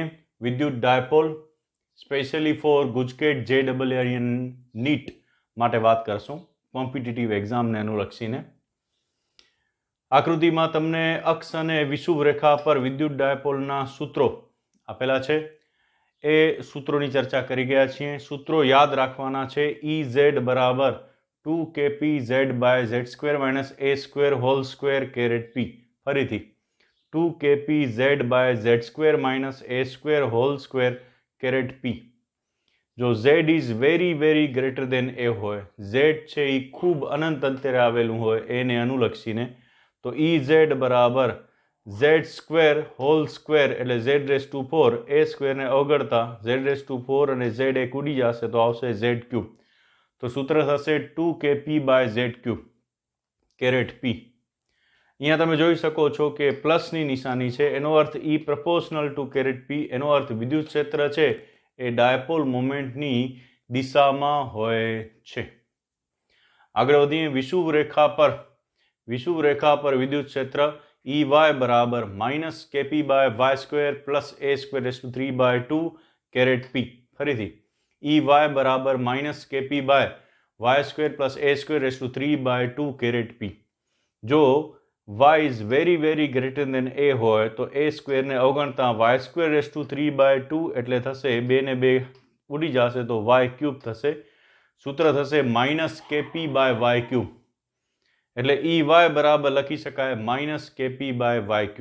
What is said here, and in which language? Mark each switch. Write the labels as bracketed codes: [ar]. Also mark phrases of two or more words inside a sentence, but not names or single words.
[gu] વિદ્યુત ડાયપોલ [en] specially for GUJCET JEE NEET [gu] માટે વાત કરશું, [en] competitive exam [gu] અનુલક્ષીને। આકૃતિમાં તમને અક્ષ અને વિષુવ રેખા પર વિદ્યુત ડાયપોલના સૂત્રો આપેલા છે। એ સૂત્રોની ચર્ચા કરી ગયા છીએ। સૂત્રો યાદ રાખવાના છે। EZ બરાબર 2kpz/z² - a² P। ફરીથી 2kpz/z² - a² જો z [en] is very greater than [gu] a હોય, z છે એ ખૂબ અનંત અંતરે આવેલું હોય એને અનુલક્ષીને, તો EZ બરાબર z² એટલે z⁴ a² ને અવગણતા z⁴ અને z એક ઉડી જશે તો આવશે z³। તો સૂત્ર થશે 2kpz³ P। અહીંયા તમે જોઈ શકો છો કે પ્લસની નિશાની છે, એનો અર્થ E [en] proportional to [gu] P। એનો અર્થ વિદ્યુત ક્ષેત્ર છે એ [en] dipole moment [gu] દિશામાં હોય છે। આગળ વધીએ। વિષુવ રેખા પર વિદ્યુત ક્ષેત્ર EY બરાબર -kpy² + a²3/2 P। ફરીથી EY બરાબર -kpy² + a²3/2 P। જો y [en] is very greater than [gu] a હોય તો a² ને અવગણતા y²3/2 એટલે થશે 2 ને 2 ઉડી જશે તો y³ થશે। સૂત્ર થશે -kpy³। એટલે EY બરાબર લખી શકાય -kpy³।